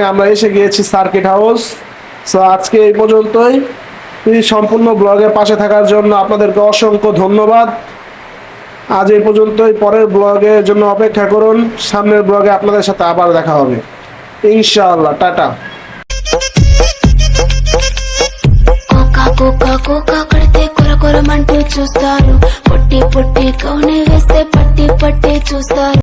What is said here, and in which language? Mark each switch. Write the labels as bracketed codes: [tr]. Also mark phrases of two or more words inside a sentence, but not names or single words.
[bn] আমরা এসে গিয়েছি [en] circuit house. [bn] সো আজকে এই পর্যন্তই। এই সম্পূর্ণ ব্লগের পাশে থাকার জন্য আপনাদেরকে অসংখ্য ধন্যবাদ। আজ এই পর্যন্তই। পরের ব্লগের জন্য অপেক্ষা করুন। সামনের ব্লগে আপনাদের সাথে আবার দেখা হবে [ar] إن شاء الله. [bn] টাটা। [te] కోకా కోకా కడితే కొర కొరమంటూ చూస్తారు, పొట్టి పొట్టి కౌనే వేస్తే పట్టి పట్టి చూస్తారు.